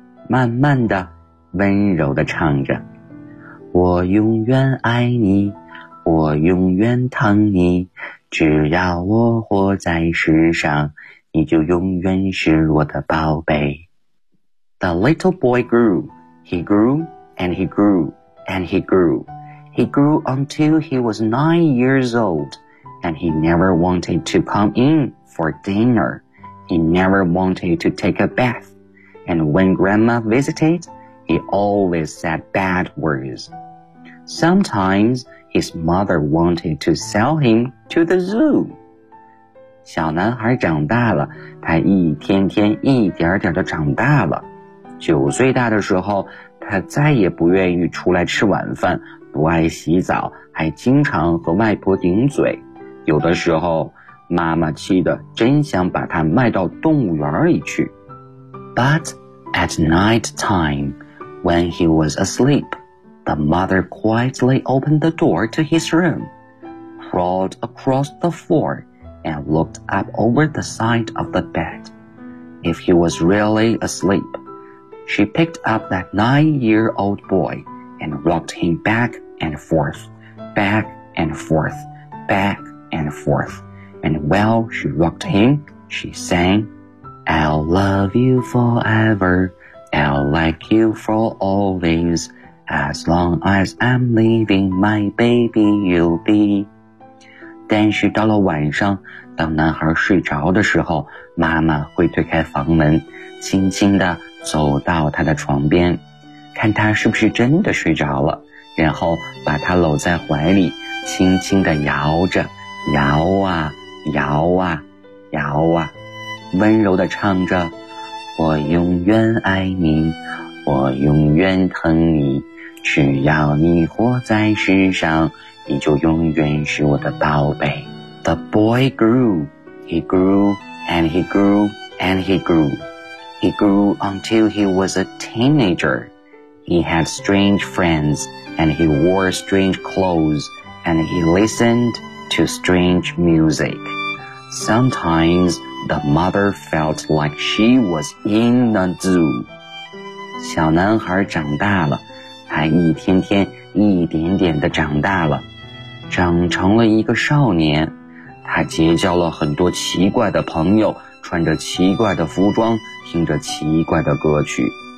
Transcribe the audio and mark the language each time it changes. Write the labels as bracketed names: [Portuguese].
[Chinese] 慢慢的，温柔的唱着，我永远爱你，我永远疼你，只要我活在世上，你就永远是我的宝贝。 [English] The little boy grew, he grew, and he grew, and he grew. He grew until he was 9 years old, and he never wanted to come in for dinner. He never wanted to take a bath. And when grandma visited, he always said bad words. Sometimes his mother wanted to sell him to the zoo. [Chinese] 小男孩长大了，他一天天一点点地长大了。九岁大的时候，他再也不愿意出来吃晚饭，不爱洗澡，还经常和外婆顶嘴。有的时候，妈妈气得真想把他卖到动物园里去。 [English] But... At night time, when he was asleep, the mother quietly opened the door to his room, crawled across the floor, and looked up over the side of the bed. If he was really asleep, she picked up that nine-year-old boy and rocked him back and forth, back and forth, back and forth. And while she rocked him, she sang,I'll love you forever, I'll like you for always, as long as I'm living, my baby you'll be. [Chinese] 但是到了晚上，当男孩睡着的时候，妈妈会推开房门，轻轻地走到他的床边，看他是不是真的睡着了，然后把他搂在怀里，轻轻地摇着，摇啊，摇啊，摇啊。温柔地唱着，我永远爱你，我永远疼你，只要你活在世上，你就永远是我的宝贝。 [English] The boy grew, he grew, and he grew, and he grew. He grew until he was a teenager. He had strange friends, and he wore strange clothes, and he listened to strange music. Sometimes,The mother felt like she was in the zoo. [Chinese] 小男孩长大了，他一天天一点点地长大了，长成了一个少年。他结交了很多奇怪的朋友，穿着奇怪的服装，听着奇怪的歌曲。